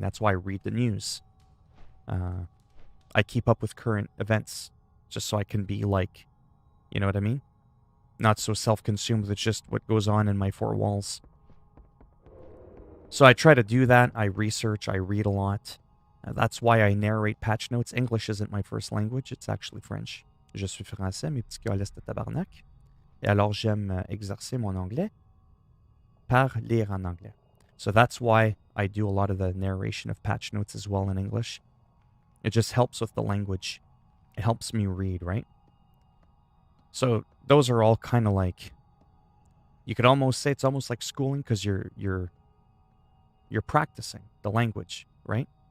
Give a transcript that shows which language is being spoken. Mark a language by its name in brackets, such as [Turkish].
[English] That's why I read the news. I keep up with current events just so I can be, like, you know what I mean? Not so self-consumed with just what goes on in my four walls. So I try to do that. I research. I read a lot. That's why I narrate patch notes. English isn't my first language. It's actually French. [French] Je suis français, mes petits gars de tabarnak. Et alors j'aime exercer mon anglais par lire en anglais. [English] So that's why I do a lot of the narration of patch notes as well in English. It just helps with the language. It helps me read, right? So those are all kind of like, you could almost say it's almost like schooling because you're practicing the language, right?